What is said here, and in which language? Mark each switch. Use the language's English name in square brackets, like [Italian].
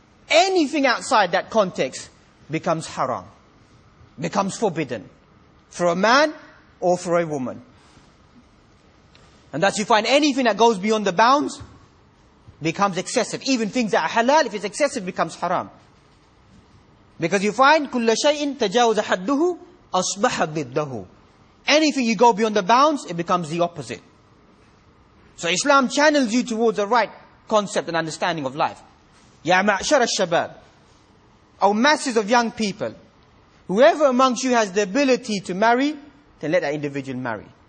[English] Anything outside that context becomes haram, becomes forbidden for a man or for a woman. And thus you find anything that goes beyond the bounds becomes excessive. Even things that are halal, if it's excessive, becomes haram. Because you find [Arabic] كُلَّ شَيْءٍ تَجَاوَزَ حَدُّهُ أَصْبَحَ ضِدَّهُ. [English] Anything you go beyond the bounds, it becomes the opposite. So Islam channels you towards the right concept and understanding of life. Ya ma'shar al-shabab, O masses of young people, whoever amongst you has the ability to marry, then let that individual marry.